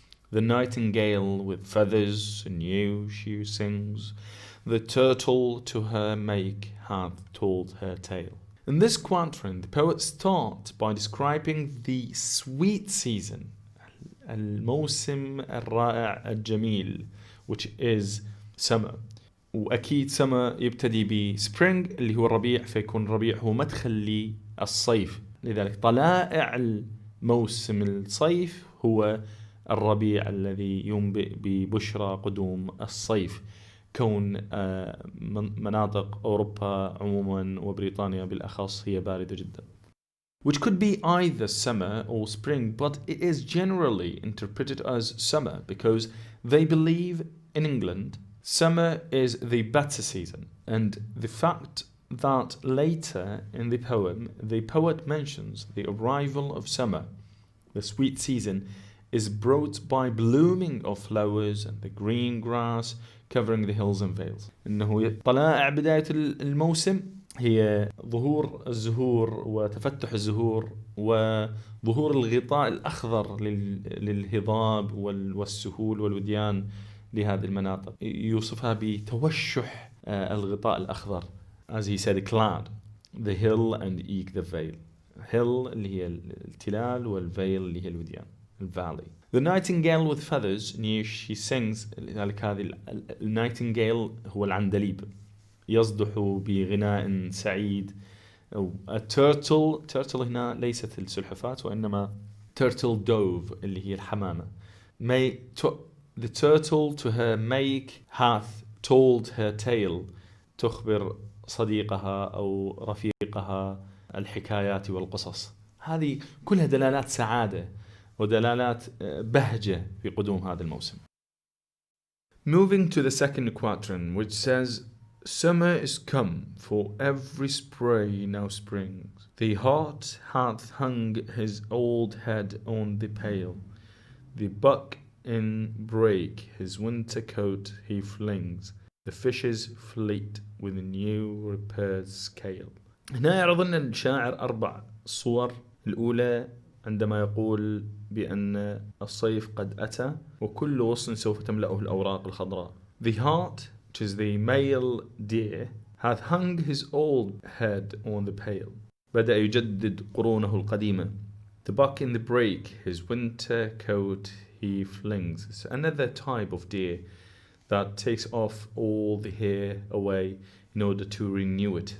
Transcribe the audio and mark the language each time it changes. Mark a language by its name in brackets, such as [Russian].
[English] The nightingale with feathers anew she sings, the turtle to her make hath told her tale. In this quatrain, the poet starts by describing the sweet season, [Arabic] الموسم الرائع الجميل, [English] which is summer. [Arabic] وأكيد summer يبتدي ب spring اللي هو الربيع، فيكون الربيع هو مدخل للصيف. لذلك طلائع الموسم الصيف هو الربيع الذي ينبئ ببشرى قدوم الصيف. كون مناطق أوروبا عموما وبريطانيا بالأخص هي باردة جدا. [English] Which could be either summer or spring, but it is generally interpreted as summer because they believe in England summer is the better season. And the fact that later in the poem the poet mentions the arrival of summer, the sweet season, is brought by blooming of flowers and the green grass covering the hills and vales. [Arabic] إنه طلائع بداية الموسم هي ظهور الزهور وتفتح الزهور وظهور الغطاء الأخضر للهضاب والسهول والوديان لهذه المناطق. يوصفها بتوشح الغطاء الأخضر. [English] As he said, clad the hill and eke the vale. [Arabic] hill اللي هي التلال والveil اللي هي الوديان. [English] Valley. The nightingale with feathers she sings. [Arabic] لذلك هذه النايتنجيل هو العندليب يصدح بغناء سعيد. turtle هنا ليست السلحفاة وإنما turtle dove اللي هي الحمامة. [English] The turtle to her make hath told her tale. [Arabic] تخبر صديقها أو رفيقها الحكايات والقصص. هذه كلها دلالات سعادة ودلالات بهجة في قدوم هذا الموسم. [English] Moving to the second quatrain, which says, Summer is come, for every spray now springs. The hart hath hung his old head on the pale. The buck in brake his winter coat he flings. The fishes fleet with a new repaired scale. [Arabic] هنا يعرض لنا الشاعر 4 صور. الأولى عندما يقول بأن الصيف قد أتى وكل غصن سوف تملأه الأوراق الخضراء. [English] The hart, which is the male deer, hath hung his old head on the pale. [Arabic] بدأ يجدد قرونه القديمة. [English] The buck in the brake his winter coat he flings. It's another type of deer that takes off all the hair away in order to renew it.